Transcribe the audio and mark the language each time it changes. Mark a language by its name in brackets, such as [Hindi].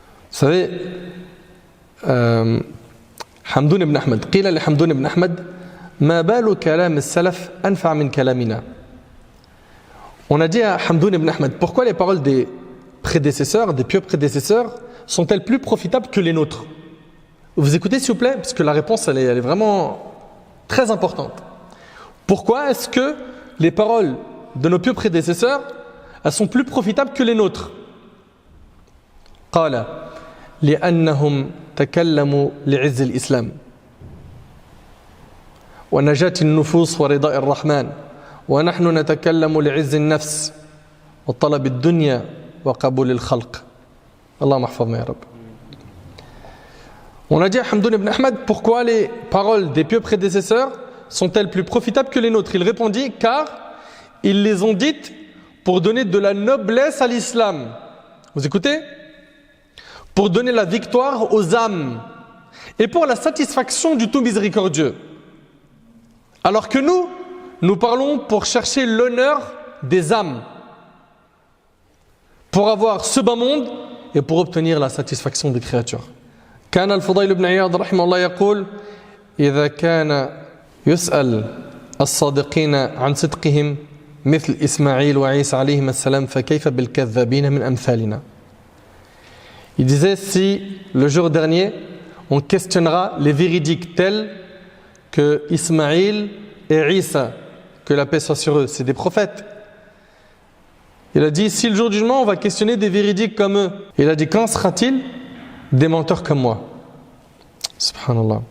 [French] Vous savez, [Arabic] Hamdoun ibn Ahmad, قيل لحمدون ibn Ahmad, ما بال كلام السلف أنفع من كلامنا. [French] On a dit à Hamdoun ibn Ahmad, pourquoi les paroles des prédécesseurs, des pieux prédécesseurs, sont-elles plus profitables que les nôtres? Vous écoutez s'il vous plaît, parce que la réponse elle est vraiment très importante. Pourquoi est-ce que les paroles de nos pieux prédécesseurs, elles sont plus profitables que les nôtres? [Arabic] قال لأنهم تكلموا لعز الإسلام ونجاة النفوس ورضاء الرحمن ونحن نتكلم لعز النفس وطلب الدنيا وقبول الخلق. اللهم احفظنا يا رب. [French] On a dit à Hamdoun ibn Ahmad, pourquoi les paroles des pieux prédécesseurs sont-elles plus profitables que les nôtres? Il répondit, car ils les ont dites pour donner de la noblesse à l'islam. Vous écoutez? Pour donner la victoire aux âmes et pour la satisfaction du tout miséricordieux. Alors que nous parlons pour chercher l'honneur des âmes, pour avoir ce bas monde et pour obtenir la satisfaction des créatures. [Arabic] كان الفضيل بن عياض رحمه الله يقول إذا كان يسأل الصادقين عن صدقهم مثل إسماعيل وعيسى عليهما السلام فكيف بالكذابين من أمثالنا. [French] Il disait, si le jour dernier on questionnera les véridiques tels que Ismaïl et Isa, que la paix soit sur eux, c'est des prophètes. Il a dit, si le jour du jugement on va questionner des véridiques comme eux, il a dit, quand sera-t-il des menteurs comme moi? Subhanallah.